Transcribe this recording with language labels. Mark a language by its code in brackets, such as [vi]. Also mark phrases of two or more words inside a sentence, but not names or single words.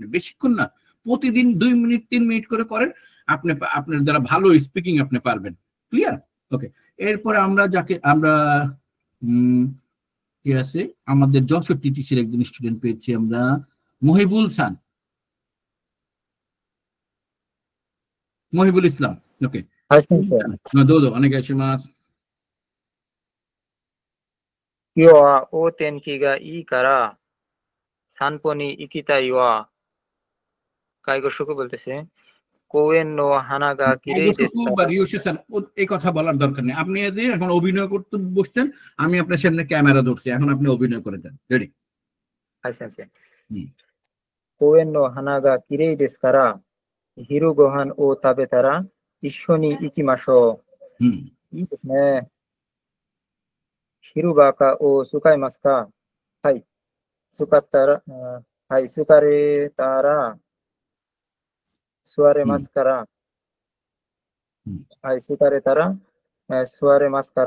[bn] বেশিক্ষণ না, প্রতিদিন 2 মিনিট 3 মিনিট করে করেন, আপনি আপনার দ্বারা ভালো স্পিকিং আপনি পারবেন। ক্লিয়ার? ওকে, এরপরে আমরা যাকে আমরা কি আছে আমাদের 64 টিসির একজন স্টুডেন্ট পেয়েছি আমরা, মহিবুল সান, মহিবুল ইসলাম। ওকে, [ja] どうぞお願いします。今日はお天気がいいから散歩に行きたいわ。介護職বলতেছে公園の花が綺麗ですか? [bn] এই কথা বলার দরকার নেই, আপনি যে এখন অভিনয় করতে বসছেন, আমি আপনার সামনে ক্যামেরা ধরছি, এখন আপনি অভিনয় করে দেন। রেডি? আচ্ছা আচ্ছা। [ja] 公園 の 花が きれい です から 昼 ご飯 を 食べ たら 一緒に 行きましょう. いいですね。昼バカを使いますか？はい。使ったら、はい、疲れたら座れますから。はい、疲れたら座れますから。